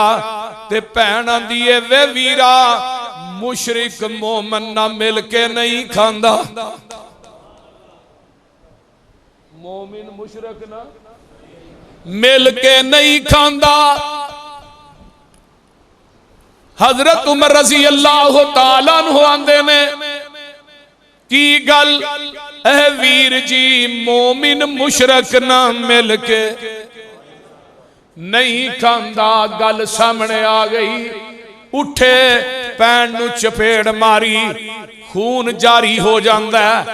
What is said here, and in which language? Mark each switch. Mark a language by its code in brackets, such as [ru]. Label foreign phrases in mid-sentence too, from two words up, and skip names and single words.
[pa] تے بھین آندی ہے وے ویرا مشرک مومن نا مل کے نہیں کھاندا. مومن مشرک نا مل کے نہیں کھاندا. حضرت عمر [ar] رضي الله تعالى عنه [pa] آندے نے کی گل اے ویر جی مومن مشرک نا مل کے نہیں کھاندا. گل سامنے آ گئی، اٹھے بھین نوں چپیڑ ماری، خون جاری ہو جاتا ہے.